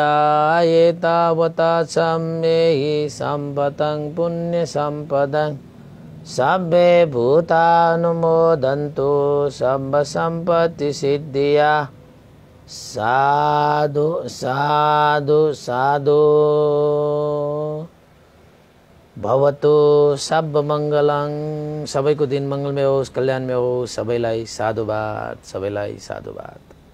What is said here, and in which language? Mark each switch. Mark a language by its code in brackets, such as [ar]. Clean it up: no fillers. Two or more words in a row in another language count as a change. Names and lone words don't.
[pi] एतावता सम्मेहि सम्पदं पुण्यसम्पदं सब्बे भूतानुमोदन्तु सब सम्पत्ति सिद्धिया। साधु साधु साधु। भवतु सब मङ्गलं। [ne] सबैको दिन मङ्गलमय होस्, कल्याणमय होस्। सबैलाई साधुवाद, सबैलाई साधुवाद।